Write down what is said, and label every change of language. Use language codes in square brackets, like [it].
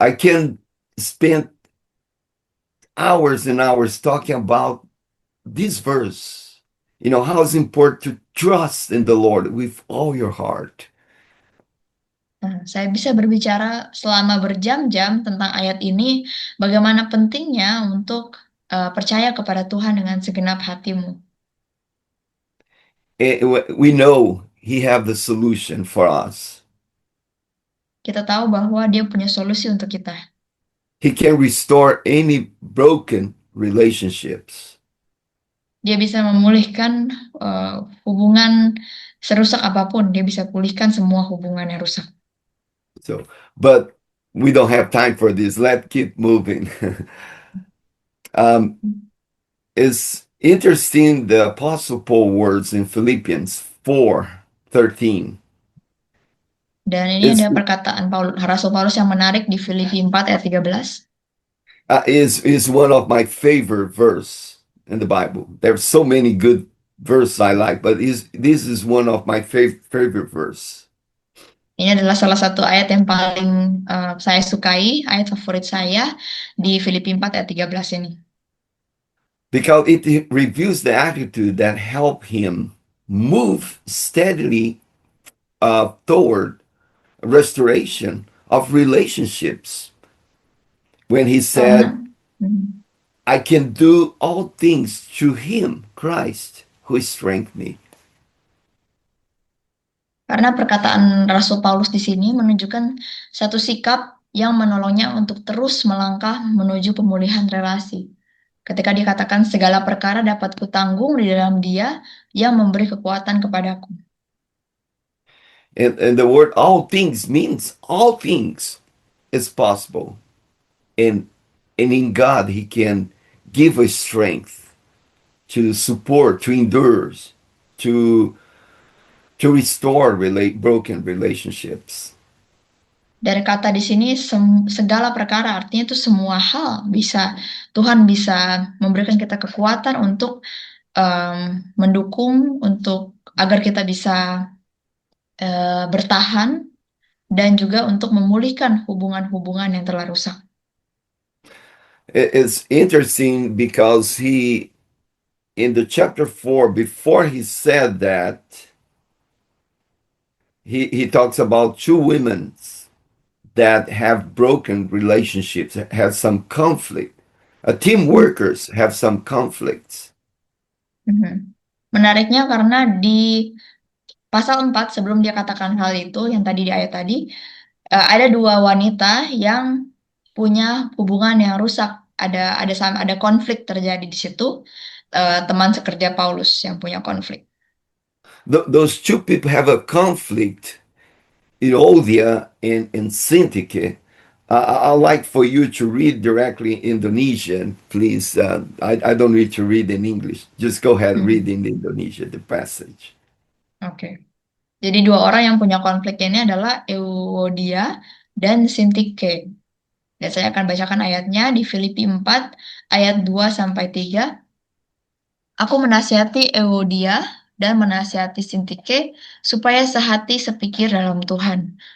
[en] I can spend hours and hours talking about this verse. You know, how it's important to trust in the Lord with all your heart. [id] Nah, saya bisa berbicara selama berjam-jam tentang ayat ini, bagaimana pentingnya untuk percaya kepada Tuhan dengan segenap hatimu. [en] We know He have the solution for us. [id] Kita tahu bahwa Dia punya solusi untuk kita. [en] He can restore any broken relationships. [id] Dia bisa memulihkan hubungan serusak apapun. Dia bisa pulihkan semua hubungan yang rusak. [en] So, but we don't have time for this. Let's keep moving. It's interesting the Apostle Paul words in Philippians 4:13. [id] Dan ini [en] It's [id] ada perkataan Rasul Paulus yang menarik di Filipi 4 ayat 13. [en] is one of my favorite verse in the Bible. There's so many good verses I like, but this is one of my favorite verse. [id] Ini adalah salah satu ayat yang paling saya sukai, ayat favorit saya di Filipi 4 ayat 13 ini. [en] Because it reveals the attitude that help him move steadily toward restoration of relationships. When he said, I can do all things through him, Christ, who strengthened me. [id] Karena perkataan Rasul Paulus di sini menunjukkan satu sikap yang menolongnya untuk terus melangkah menuju pemulihan relasi. Ketika dikatakan segala perkara dapat kutanggung di dalam Dia yang memberi kekuatan kepadaku. [en] And the word all things means all things is possible. And in God, he can give us strength to support, to endure, to restore broken relationships. [id] Dari kata di sini segala perkara artinya itu semua hal bisa Tuhan bisa memberikan kita kekuatan untuk mendukung untuk agar kita bisa bertahan dan juga untuk memulihkan hubungan-hubungan yang telah rusak. [en] It's interesting because he in the chapter 4 before he said that he talks about two women that have broken relationships, have some conflict. Team workers have some conflicts. [id] Menariknya karena di pasal 4 sebelum dia katakan hal itu yang tadi di ayat tadi ada dua wanita yang punya hubungan yang rusak, ada konflik terjadi di situ, teman sekerja Paulus yang punya konflik. [en] Those two people have a conflict, Euodia and Syntyche. I'd like for you to read directly Indonesian, please. I don't need to read in English. Just go ahead and read in Indonesia the passage. [id] Oke. Jadi dua orang yang punya konflik ini adalah Euodia dan Syntyche. Dan saya akan bacakan ayatnya di Filipi 4 ayat 2 sampai 3. Aku menasihati Euodia dan menasihati Syntyche supaya sehati sepikir dalam Tuhan.